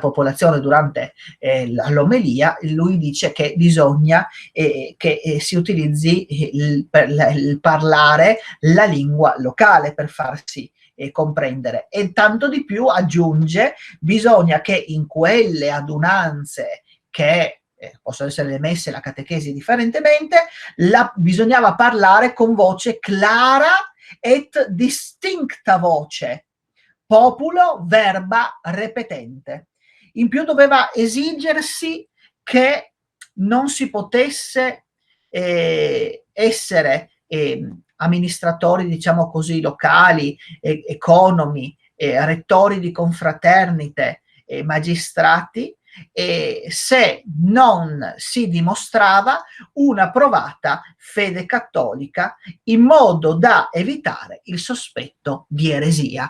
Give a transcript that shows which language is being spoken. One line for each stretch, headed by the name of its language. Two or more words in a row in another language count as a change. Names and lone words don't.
Italian: popolazione durante l'omelia, lui dice che bisogna che si utilizzi il parlare la lingua locale per farsi comprendere, e tanto di più aggiunge: bisogna che in quelle adunanze che possono essere le messe e la catechesi differentemente, bisognava parlare con voce
Latin: clara et distincta voce, populo verba repetente.
Italian: In più doveva esigersi che non si potesse essere amministratori, diciamo così, locali, economi, rettori di confraternite, magistrati, se non si dimostrava una provata fede cattolica, in modo da evitare il sospetto di eresia.